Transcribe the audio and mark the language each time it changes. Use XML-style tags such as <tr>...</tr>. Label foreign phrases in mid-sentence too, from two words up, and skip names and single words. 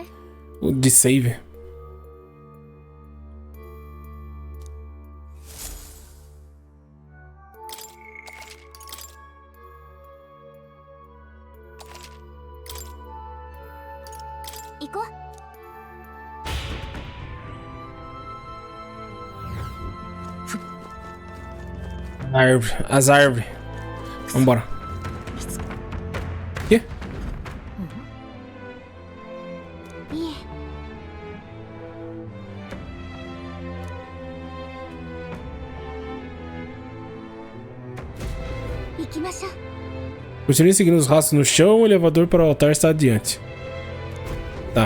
<pt>De save.</pt> <ja>行こう。</ja> <pt>Árvore. As árvores. Vambora. Quê?</pt> <ja>いえ。行きましょう。</ja> <pt>Continue seguindo os rastros no chão. O elevador para o altar está adiante. Tá.</pt>